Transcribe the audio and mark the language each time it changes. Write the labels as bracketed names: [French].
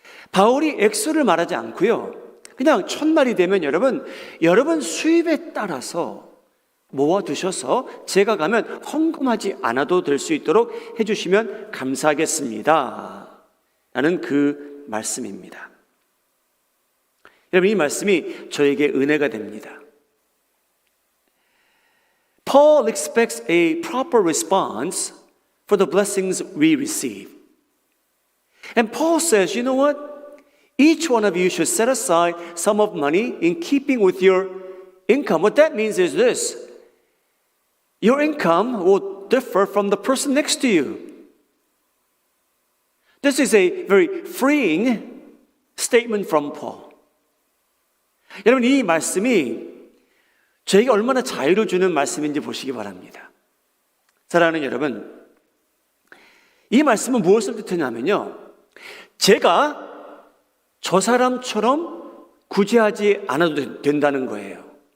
[Korean] 바울이 액수를 말하지 않고요, 그냥 첫날이 되면 여러분 수입에 따라서 모아두셔서 제가 가면 헌금하지 않아도 될 수 있도록 해주시면 감사하겠습니다 라는 그 말씀입니다. 여러분, 이 말씀이 저에게 은혜가 됩니다. [English] Paul expects a proper response for the blessings we receive. And Paul says, you know what? Each one of you should set aside some of money in keeping with your income. What that means is this. Your income will differ from the person next to you. This is a very freeing statement from Paul. [Korean] 여러분, 이 말씀이 저에게 얼마나 자유를 주는 말씀인지 보시기 바랍니다. 사랑하는 여러분, 이 말씀은 무엇을 뜻하냐면요, 제가 저 사람처럼 구제하지 않아도 된다는 거예요.